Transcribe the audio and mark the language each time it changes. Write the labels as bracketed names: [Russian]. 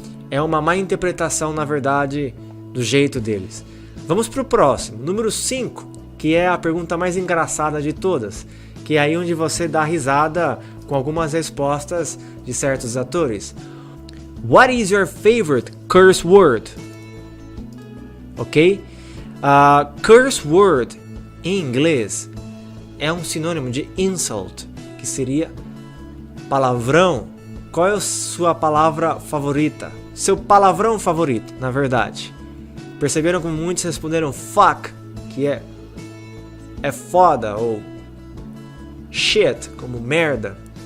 [Portuguese] É uma má interpretação, na verdade, do jeito deles. Vamos para o próximo, número 5, que é a pergunta mais engraçada de todas, que é aí onde você dá risada com algumas respostas de certos atores. [English] What is your favorite curse word? [Portuguese] Ok? Curse word em inglês é um sinônimo de insult, que seria palavrão. Qual é a sua palavra favorita? Seu palavrão favorito, na verdade. Perceberam como muitos responderam fuck, que é foda, ou shit, como merda.